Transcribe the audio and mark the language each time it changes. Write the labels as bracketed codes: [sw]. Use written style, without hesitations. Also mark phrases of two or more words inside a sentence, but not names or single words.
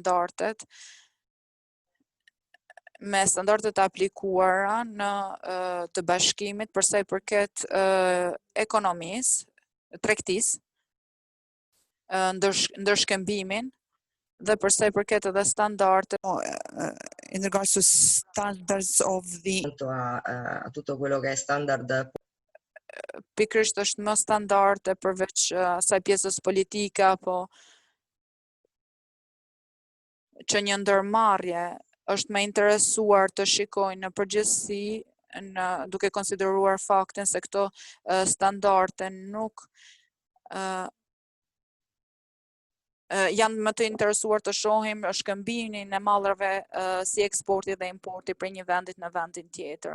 [sq] standardet aplikuara në të bashkimit përsa i përket ekonomisë, tregtisë, ndërshkëmbimin dhe përsa i përket edhe standarde [en] in regards to standards of the [it] a tutto quello che è standard [sq] pikërisht është më standarde përveç asaj pjesës politike apo që një ndërmarrje është më interesuar të shikojnë në përgjithësi duke konsideruar faktin se këto standarde nuk janë më të interesuar të shohim shkëmbimin e mallrave si eksporti dhe importi prej një vendit në vendin tjetër.